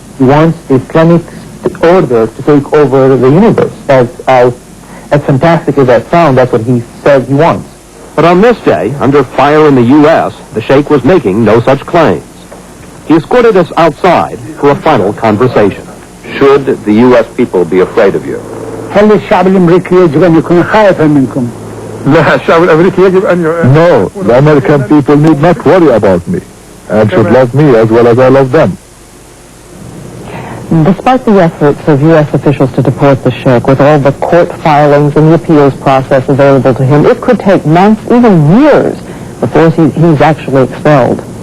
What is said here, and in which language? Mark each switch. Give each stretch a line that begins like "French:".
English: He wants Islamic order to take over the universe. As fantastic as that sounds, that's what he says he wants. But on this day, under fire in the U.S., the Sheikh was making no such claims. He escorted us outside for a final conversation. Should the U.S. people be afraid of you?
Arabic: هل الشعب الأمريكي يجب أن يكون خائفا منكم؟ لا الشعب الأمريكي يجب أن
English: No, the American people need not worry about me and should love me as well as I love them. Despite the efforts of U.S. officials to deport the Sheikh, with all the court filings and the appeals process available to him, it could take months, even years, before he's actually expelled.